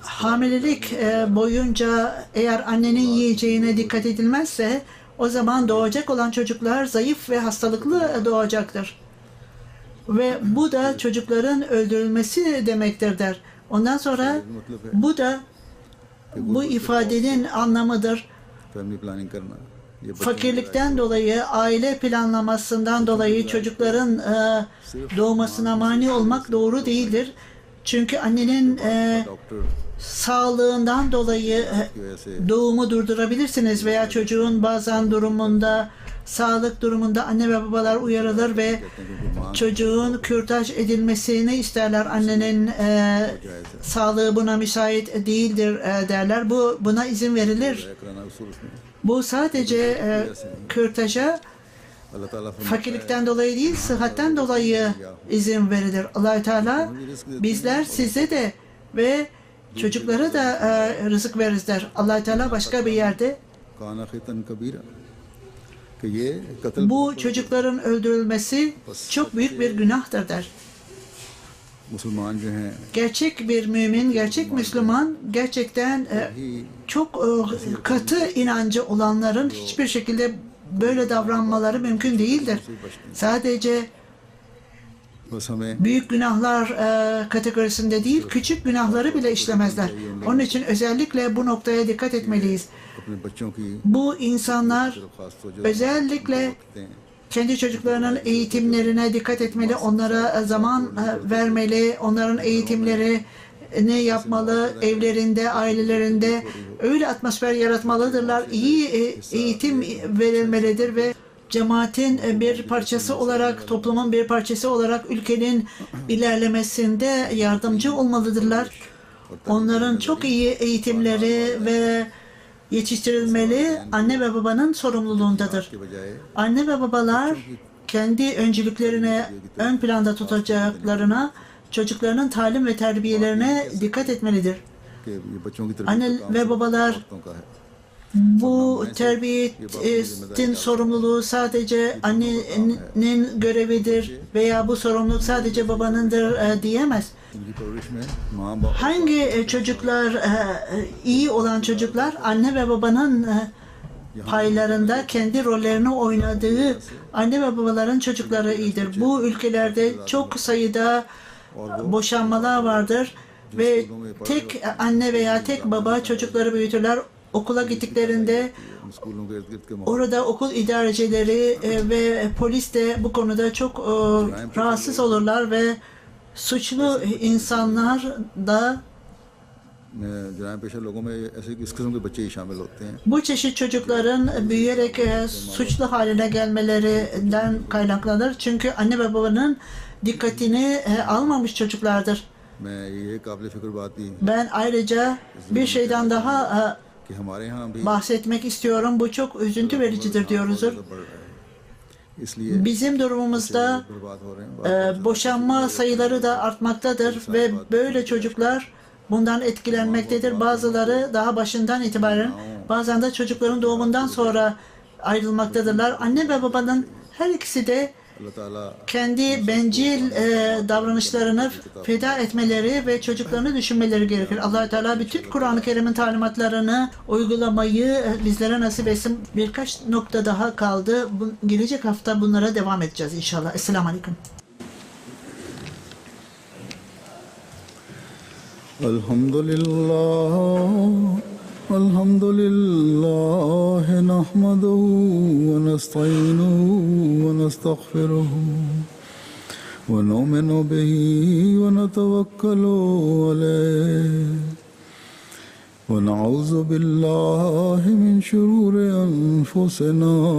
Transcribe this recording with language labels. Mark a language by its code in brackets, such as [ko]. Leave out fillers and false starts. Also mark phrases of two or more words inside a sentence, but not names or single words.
[tr] hamilelik boyunca eğer annenin yiyeceğine dikkat edilmezse o zaman doğacak olan çocuklar zayıf ve hastalıklı doğacaktır. Ve bu da çocukların öldürülmesi demektir der. Ondan sonra bu da bu ifadenin anlamıdır. [en] family planning [ur] کرنا یہ بچوں [tr] Fakirlikten dolayı, aile planlamasından dolayı çocukların doğmasına mani olmak doğru değildir. Çünkü annenin [ur] ڈاکٹر [tr] sağlığından dolayı doğumu durdurabilirsiniz veya çocuğun bazen durumunda, sağlık durumunda anne ve babalar uyarılır ve çocuğun kürtaj edilmesini isterler. Annenin sağlığı buna müsait değildir derler. Buna izin verilir. [ur] کرانا اصول اس میں [tr] Bu sadece kürtaja [ur] اللہ تعالیٰ [tr] fakirlikten dolayı değil, sıhhatten dolayı izin verilir. Allah-u Teala bizler size de ve çocuklara da rızık veririz der. Allah-u Teala başka bir yerde [ar] كان خطئا كبيرا [ur] کہ یہ قتل [tr] bu çocukların öldürülmesi çok büyük bir günahtır der. [ur] مسلمان جو ہیں [tr] Gerçek bir mümin, gerçek Müslüman gerçekten çok katı inancı olanların hiçbir şekilde böyle davranmaları mümkün değildir. Sadece [ur] بس ہمیں [tr] büyük günahlar kategorisinde değil, küçük günahları bile işlemezler. Onun için özellikle bu noktaya dikkat etmeliyiz. [ur] اپنے بچوں کی [tr] Bu insanlar [ur] خاص توجہ [tr] özellikle [ur] دیں [tr] kendi çocuklarının eğitimlerine dikkat etmeli, onlara zaman vermeli, onların eğitimlerini yapmalı, evlerinde, ailelerinde öyle atmosfer yaratmalıdırlar. İyi eğitim verilmelidir ve cemaatin bir parçası olarak, toplumun bir parçası olarak ülkenin ilerlemesinde yardımcı olmalıdırlar. Onların çok iyi eğitimleri ve yetiştirilmeli anne ve babanın sorumluluğundadır. [ur] کے بجائے [tr] Anne ve babalar kendi öncülüklerine ön planda tutacaklarına, çocuklarının talim ve terbiyelerine dikkat etmelidir. [ur] کہ یہ بچوں کی طرف [tr] Anne ve babalar [ur] عورتوں کا ہے [tr] bu terbiyetin sorumluluğu sadece annenin görevidir veya bu sorumluluk sadece babanındır diyemez. [ur] ان کی پرورش میں ماں باپ [tr] Hangi çocuklar iyi olan çocuklar anne ve babanın paylarında kendi rollerini oynadığı anne ve babaların çocukları iyidir. Bu ülkelerde çok sayıda boşanmalar vardır ve tek anne veya tek baba çocukları büyütürler. Okula gittiklerinde [ur] سکولوں کے ارد گرد کے ماحول [tr] orada okul idarecileri ve polis de bu konuda çok rahatsız olurlar ve suçlu insanlar da [ur] میں جرائم پیشہ لوگوں میں ایسے اس قسم کے بچے ہی شامل ہوتے ہیں [tr] bu çeşit çocukların büyüyerek suçlu haline gelmelerinden kaynaklanır. Çünkü anne ve babanın dikkatini almamış çocuklardır. [ur] میں یہ قابل فکر بات بھی [tr] Ben ayrıca bir şeyden daha [ur] کہ ہمارے یہاں بھی [tr] bahsetmek istiyorum. Bu çok üzüntü vericidir diyoruzdur. [ur] بڑھ رہا ہے اس لیے [tr] Bizim durumumuzda [ur] برباد ہو رہے ہیں [tr] boşanma sayıları da artmaktadır ve böyle çocuklar bundan etkilenmektedir. Bazıları daha başından itibaren, bazen de çocukların doğumundan sonra ayrılmaktadırlar. Anne ve babanın her ikisi de [ur] اللہ تعالیٰ [tr] kendi bencil davranışlarını feda etmeleri ve çocuklarını düşünmeleri gerekir. Allah-u Teala bütün Kur'an-ı Kerim'in talimatlarını uygulamayı bizlere nasip etsin. Birkaç nokta daha kaldı. Gelecek hafta bunlara devam edeceğiz inşallah. Esselamu Aleyküm. [ar] الحمد لله نحمده ونستعينه ونستغفره ونؤمن به ونتوكل عليه ونعوذ بالله من شرور أنفسنا